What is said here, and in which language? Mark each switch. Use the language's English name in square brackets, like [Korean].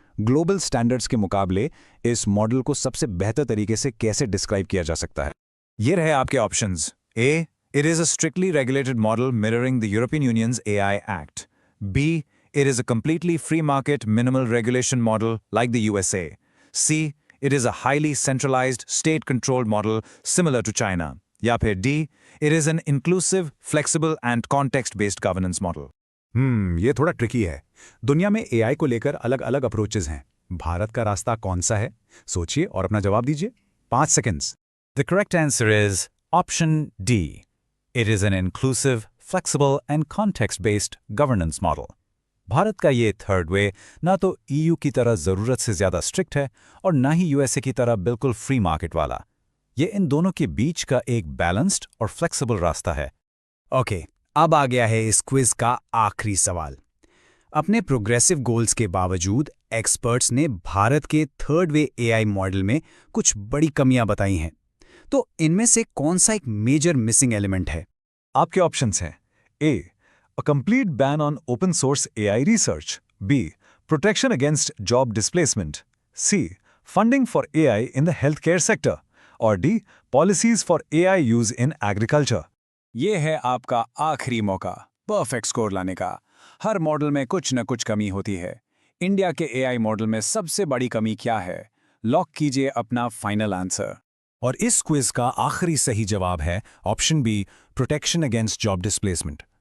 [Hindi] Global standards के मुकाबले इस मॉडल को सबसे बेहतर तरीके से कैसे डिस्क्राइब किया जा सकता है? ये रहे आपके options. [English] A, it is a strictly regulated model mirroring the European Union's AI Act. B, it is a completely free market minimal regulation model like the USA। C, it is a highly centralized, state-controlled model similar to China. या फिर D, it is an inclusive, flexible and context-based governance model. [Hindi] ये थोड़ा tricky है। दुनिया में AI को लेकर अलग-अलग अप्रोचेस हैं। भारत का रास्ता कौन सा है? सोचिए और अपना जवाब दीजिए। 5 seconds. [English] The correct answer is option D. It is an inclusive, flexible and context-based governance model. [Hindi] Bharat का ये थर्ड वे ना तो EU की तरह ज़रूरत से ज़्यादा स्ट्रिक्ट है और ना ही USA की तरह बिल्कुल फ्री मार्केट वाला। ये इन दोनों के बीच का एक बैलेंस्ड और फ्लेक्सिबल रास्ता है। ओके, अब आ गया है इस क्विज का आखिरी सवाल। अपने प्रोग्रेसिव गोल्स के बावजूद एक्सपर्ट्स ने भारत के थर्ड वे AI मॉडल में कुछ बड़ी कमियां बताई हैं। तो इनमें से कौन सा एक मेजर मिसिंग एलिमेंट है? आपके ऑप्शंस हैं: [English] A, a complete ban on open source AI research. B, protection against job displacement. C, funding for AI in the healthcare sector. और D, policies for AI use in agriculture. [Hindi] ये है आपका आखिरी मौका perfect score लाने का। हर model में कुछ न कुछ कमी होती है। इंडिया के AI मॉडल में सबसे बड़ी कमी क्या है? लॉक कीजिए अपना फाइनल आंसर। और इस क्विज का आखिरी सही जवाब है option B, [English] Protection against job displacement.